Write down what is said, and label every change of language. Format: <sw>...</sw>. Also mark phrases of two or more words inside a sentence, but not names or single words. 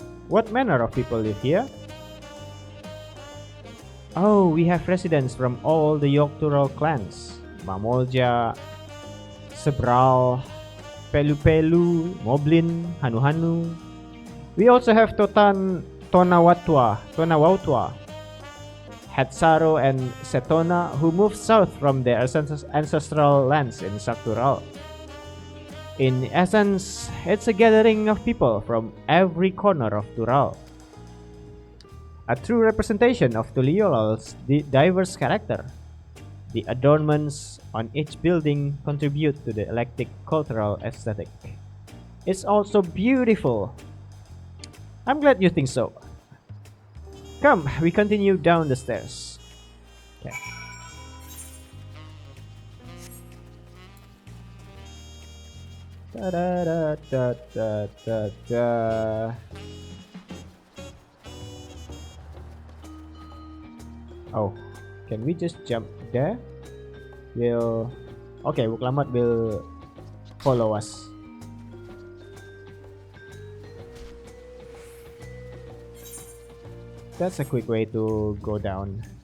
<en>What manner of people live here? Oh, we have residents from all the Yogg-Turul clans. Mamolja, Sebral, Pelu-Pelu, Moblin, Hanu-Hanu. We also have Tonawatwa, Hatsaro and Setona, who moved south from their ancestral lands in Saktural. In essence, it's a gathering of people from every corner of Tural. A true representation of Tuliolal's diverse character. The adornments on each building contribute to the eclectic cultural aesthetic. It's also beautiful. I'm glad you think so. Come, we continue down the stairs. Okay. Da da da da da da. Oh, can we just jump there? Okay, Wuklamat will follow us. That's a quick way to go down.</en>